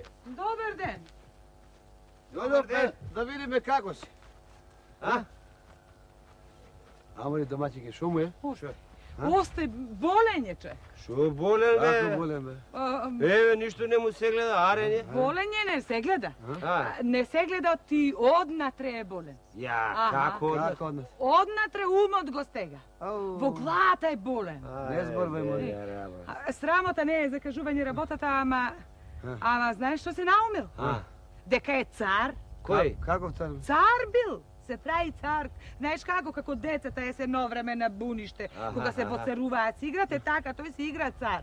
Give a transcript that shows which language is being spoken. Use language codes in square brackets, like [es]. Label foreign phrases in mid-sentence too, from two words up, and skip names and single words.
[mk] Добар ден. Дојдовме да видиме како си. А? Ама ли домаќике, шо му е? Остай, болен je човек. Што болен, Ако бе? болен бе. Еве, ништо не му се гледа, арење. Болен е, не се гледа. А, Не се гледа, ти однатре е болен. ја, Аха. како? Како од нас? Однатре умот го стега. Ау. Во главата е болен. Не зборвај, моли. Срамота не е за кажување работата, ама знаеш што се наумил? А, Дека е цар. кој? Каков цар? Цар бил. Се прави цар. Знаеш како децата е се едно време на буниште, кога се воцеруваат, си играте така, тој се игра цар.